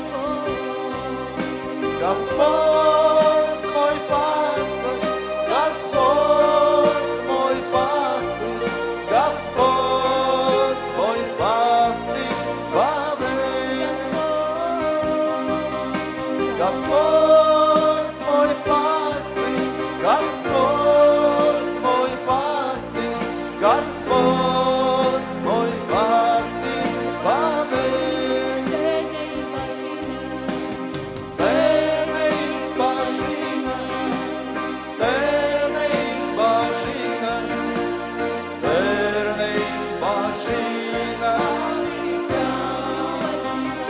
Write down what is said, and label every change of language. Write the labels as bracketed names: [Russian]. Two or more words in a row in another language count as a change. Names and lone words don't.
[Russian] Господь мой пастырь, Господь мой пастырь, Господь мой пастырь вовек. Господь мой пастырь, Господь мой пастырь, Господь мой пастырь вовек. [Armenian] Տերն է իմ բաժինը, Տերն է իմ բաժինը, Տերն է իմ բաժինը հավիտյան,